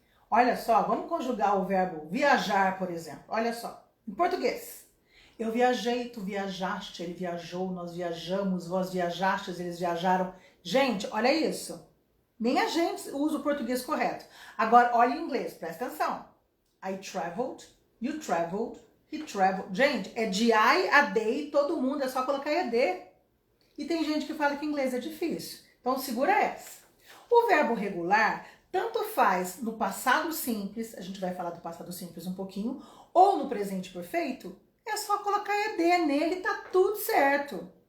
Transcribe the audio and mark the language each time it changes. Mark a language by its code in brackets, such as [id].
[pt] Olha só, vamos conjugar o verbo viajar, por exemplo. Olha só, em português. Eu viajei, tu viajaste, ele viajou, nós viajamos, vós viajastes, eles viajaram. Gente, olha isso. Nem a gente usa o português correto. Agora, olha em inglês, presta atenção. [en] I traveled, you traveled, he traveled. [pt] Gente, é de I a day, todo mundo, é só colocar ed. E tem gente que fala que inglês é difícil. Então, segura essa. O verbo regular tanto faz no passado simples, a gente vai falar do passado simples um pouquinho, ou no presente perfeito, é só colocar ed nele e tá tudo certo.